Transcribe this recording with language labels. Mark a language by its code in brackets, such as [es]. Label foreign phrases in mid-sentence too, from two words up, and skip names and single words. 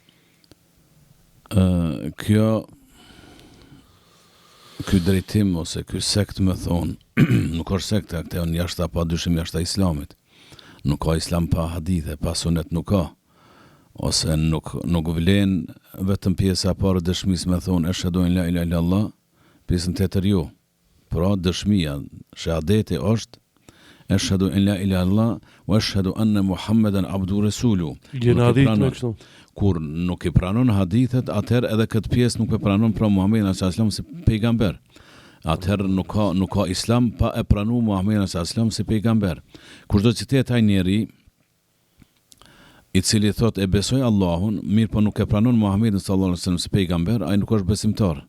[sq] Ky drejtim ose ky sekt më thon, nuk është sekta, këtë janë jashta pa dyshim jashta islamit. Nuk ka islam pa hadithe, pa sunet nuk ka. Ose nuk vlen vetëm pjesa e parë dëshmisë me thon [ar] أشهد أن لا إله إلا الله, [sq] pjesën tjetër jo. Pra dëshmia, shahadeti është [ar] أشهد أن لا إله إلا الله وأشهد أن محمدا عبده رسوله. [sq] Kur nuk i pranon hadithet, atëherë edhe këtë pjesë nuk e pranon pra Muhammedin [ar] صلى الله عليه وسلم [sq] si pejgamber. Atëherë nuk ka islam pa e pranuar Muhammedin [ar] صلى الله عليه وسلم [sq] si pejgamber. Kurdo që të ai njeri i cili thot e besoj Allahun, mirë po nuk e pranon Muhammedin [ar] صلى الله عليه وسلم [sq] si pejgamber, ai nuk është besimtar.